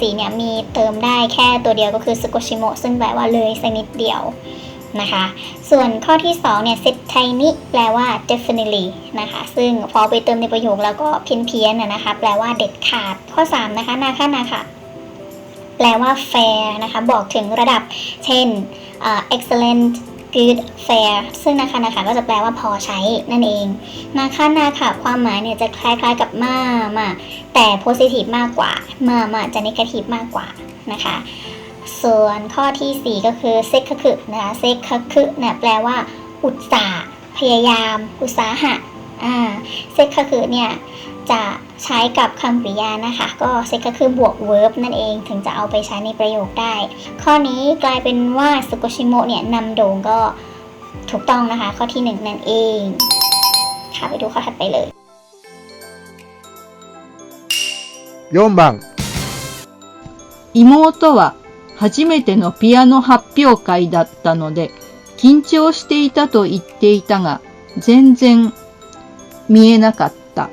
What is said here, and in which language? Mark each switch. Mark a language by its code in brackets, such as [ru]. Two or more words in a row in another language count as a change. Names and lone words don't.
[th] 4 เนี่ยมีเติมได้แค่ตัวเดียวก็คือสุโกชิโมะซึ่งแปลว่าเลยสักนิดเดียวนะคะส่วนข้อที่2เนี่ยเซตไทนิแปลว่า definitely นะคะซึ่งพอไปเติ มในประโยคแล้วก็เพี้ยนๆนะคะแปลว่าเด็ดขาดข้อ3นะคะนาคะแปลว่า fair นะคะบอกถึงระดับเช่น [en] excellent good fair [th] ซึ่งนาคะก็จะแปลว่าพอใช้นั่นเองนาคะความหมาย เนี่ยจะคล้ายๆกับมาแต่ positive มากกว่ามาจะ negative มากกว่านะคะส่วนข้อที่4ก็คือ เซคคือนะคะเซคคือเนี่ยแปลว่าอุตสาห์พยายามอุตสาหะเซคคือเนี่ยจะใช้กับคำกริยานะคะก็เซคคือบวก verb นั่นเองถึงจะเอาไปใช้ในประโยคได้ข้อนี้กลายเป็นว่าสุโกชิโมะเนี่ยนำโด่งก็ถูกต้องนะคะข้อที่1นั่นเองค่ะไปดูข้อถัดไปเลย [ja] 4番妹は初めてのピアノ発表会だったので緊張していたと言っていたが全然見えなかった。